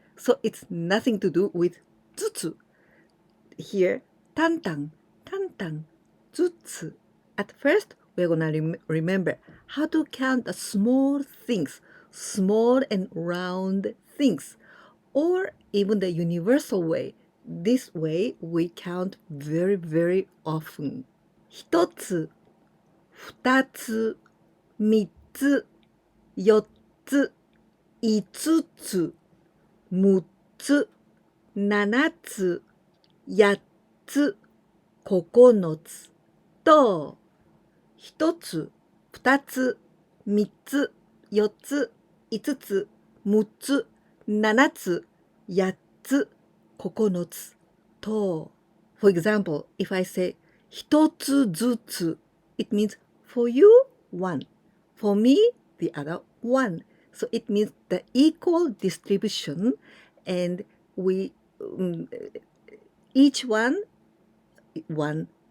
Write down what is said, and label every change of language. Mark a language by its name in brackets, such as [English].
[English] So it's nothing to do with ZUTSU. Here, tan tan. Tan tan. ZUTSU. At first, we're gonna remember how to count the small things. Small and round things. Or even the universal way. This way we count very, very often. [Japanese] 一つ、二つ、三つ、四つ、五つ、六つ、七つ、八つ、九つと、一つ、二つ、三つ、四つ、五つ、六つ、七つ、八つ、九つと。 [English] For example, if I say [Japanese] 一つずつ, [English] it means for you, one. For me, the other one. So it means the equal distribution and we, each one, one.